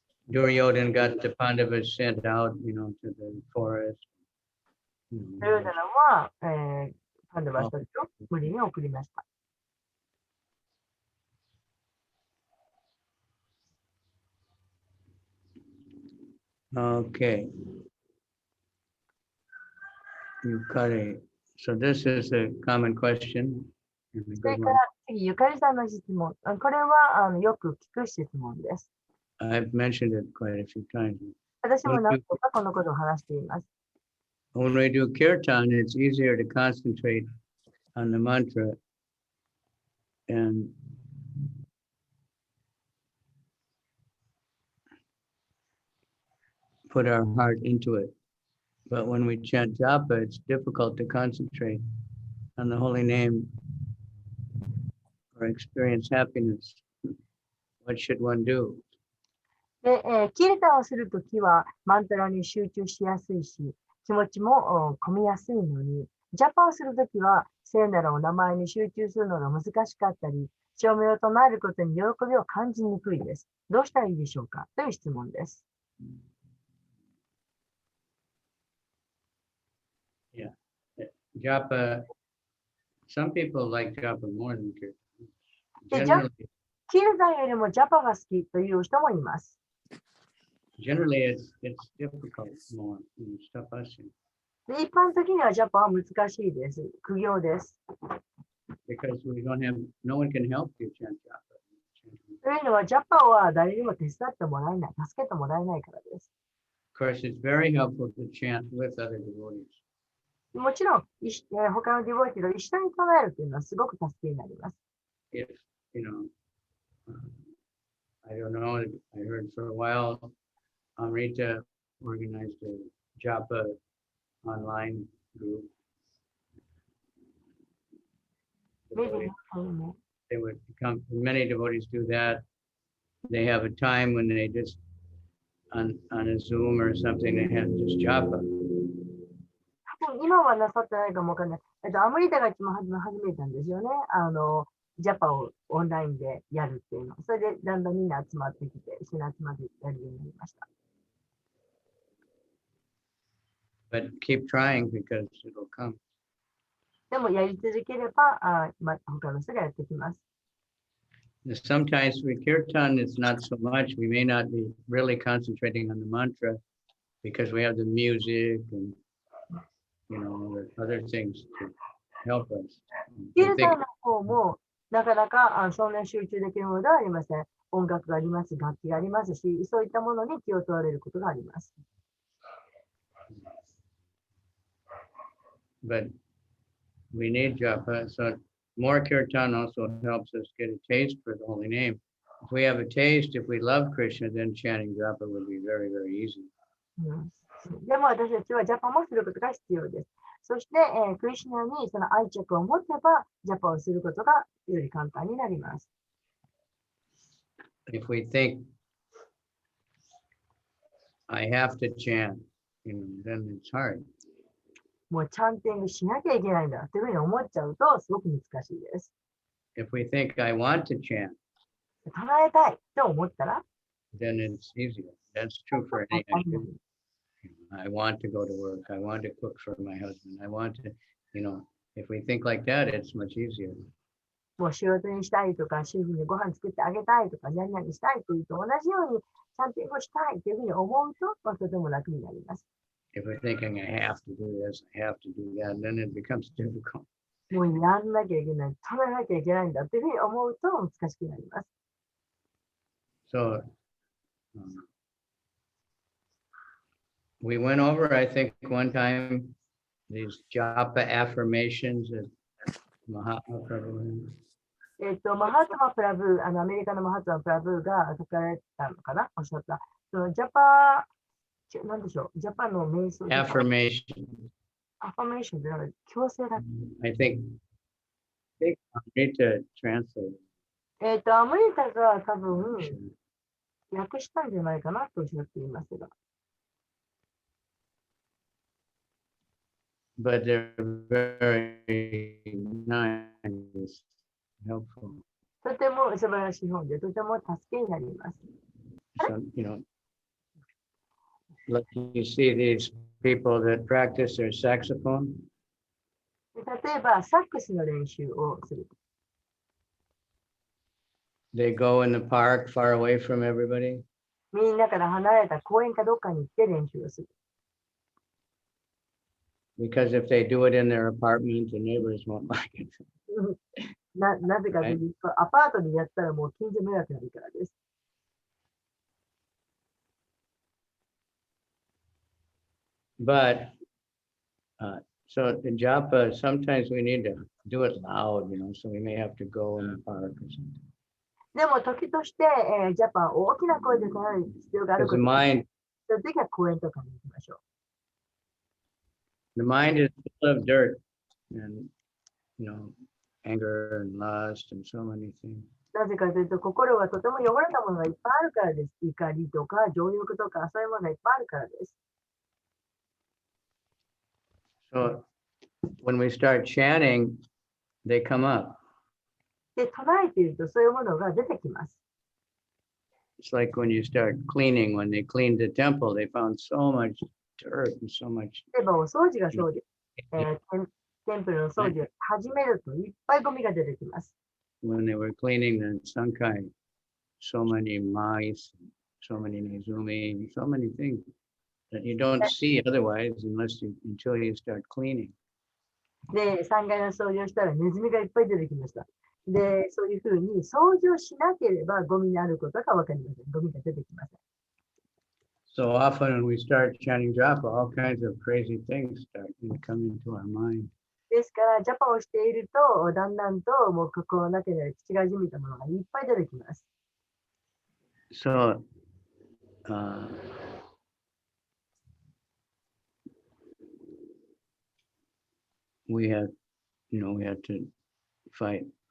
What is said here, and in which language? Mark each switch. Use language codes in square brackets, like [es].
[en] Duryodhana got the Pandavas sent out, to the forest. [ja] ドゥリョーダナは、パンダバスたちを無理に送りました。 [en] Okay. Yukari. So this is a common question. [ja] それから次、ゆかりさんの質問。これはよく聞く質問です。 [en] I've mentioned it quite a few times. [ja] 私も何度かこのことを話しています。 [en] When we do kirtan, it's easier to concentrate on the mantra and put our heart into it. But when we chant japa, it's difficult to concentrate on the holy name or experience happiness. What should one do? [ja] で、キルタをするときはマントラに集中しやすいし、気持ちも込みやすいのに、ジャパをするときは聖なるお名前に集中するのが難しかったり、照明を唱えることに喜びを感じにくいです。どうしたらいいでしょうかという質問です。 [en] Yeah. Japa some people like japa more than kirtan. [ja] で [en] Generally, [ja] キールタンよりもジャパが好きという人もいます。 [en] generally it's difficult more. It's tough. [ja] で一般的にはジャパは難しいです。苦行です。 [en] Because we don't have, no one can help you chant japa. [ja] というのは、ジャパは誰にも手伝ってもらえない、助けてもらえないからです。 [en] Of course, it's very helpful to chant with other devotees. [ja] もちろん、他のディボイティと一緒に唱えるというのはすごく助けになります。 [en] If, you know, I don't know, I heard for a while, Amrita organized a japa online group. They would come, many devotees do that. They have a time when they just, on a Zoom or something, they have just japa. [ja] 今はなさってないかもわかんない。アメリカが一番始めたんですよね。ジャパをオンラインでやるっていうの。それでだんだんみんな集まってきて、一緒に集まってやるようになりました。 [en] But keep trying because it'll come. [ja] でもやり続ければ、他の人がやってきます。 [en] Sometimes with kirtan, it's not so much. We may not be really concentrating on the mantra because we have the music and, you know, other things to help us. [ja] キルタンの方もなかなかそんな集中できるものではありません。音楽があります、楽器がありますし、そういったものに気を取られることがあります。 [en] But we need japa, so more kirtan also helps us get a taste for the holy name. If we have a taste, if we love Krishna, then chanting japa would be very, very easy. [ja] でも私たちはジャパもすることが必要です。そして、クリシュナにその愛着を持てば、ジャパをすることがより簡単になります。 [en] If we think, I have to chant, you know, then it's hard. [ja] もうチャンティングしなきゃいけないんだというふうに思っちゃうとすごく難しいです。 [en] If we think, I want to chant, [ja] 唱えたいと思ったら、 [en] then it's easier. That's true for anything. I want to go to work. I want to cook for my husband. I want to, you know, if we think like that, it's much easier. [ja] もう仕事にしたいとか、主婦にご飯作ってあげたいとか、何々したいというと同じようにチャンティングをしたいというふうに思うと、とても楽になります。 [en] If we're thinking, I have to do this, I have to do that, then it becomes difficult. [ja] もうやんなきゃいけない、唱えなきゃいけないんだというふうに思うと難しくなります。 [en] So, we went over, I think, one time, these japa affirmations that Mahatma Prabhu. [ja] マハトマプラブ、アメリカのマハトマプラブが書かれたのかな、おっしゃった。そのジャパ、なんでしょう、ジャパの瞑想。 [en] Affirmation. [ja] アファメーションってなんか強制だ。 [en] I think Amrita translated. [ja] アメリカが多分訳したんじゃないかなとおっしゃっていますが。 [en] But they're very nice, helpful. [ja] とても素晴らしい本で、とても助けになります。 [en] So, you know, like you see these people that practice their saxophone. [ja] 例えば、サックスの練習をする。 [en] They go in the park far away from everybody. [ja] みんなから離れた公園かどっかに行って練習をする。 [en] Because if they do it in their apartment, the neighbors won't like it. [ja] なぜかというと、アパートにやったらもう近所迷惑になるからです。 [en] But, so the japa, sometimes we need to do it loud, you know, so we may have to go in the park or something. [ja] でも時として、ジャパン大きな声で唱える必要がある [en] Because [ja] こ [en] the [ja] と。 [en] mind, [ja] その時は公園とかに行きましょう。 [en] the mind is full of dirt and, you know, anger and lust and so many things. [ja] なぜかというと、心がとても汚れたものがいっぱいあるからです。怒りとか、情欲とか、そういうものがいっぱいあるからです。 [en] So when we start chanting, they come up. [ja] で、唱えていると、そういうものが出てきます。 [en] It's like when you start cleaning, when they cleaned the temple, they found so much dirt and so much. [ja] 例えば、お掃除がそうです。テンプルの掃除を始めるといっぱいゴミが出てきます。 [en] When they were cleaning the Sankai, so many mice, so many nezumi, so many things that you don't see otherwise until you start cleaning. [ja] で、3階の掃除をしたらネズミがいっぱい出てきました。で、そういうふうに掃除をしなければゴミになることがわかりません。ゴミが出てきません。 [en] So often when we start chanting japa, all kinds of crazy things start to come into our mind. [ja] ですから、ジャパをしていると、だんだんともう心の中にある口がじみたものがいっぱい出てきます。 [en] So, we have to fight.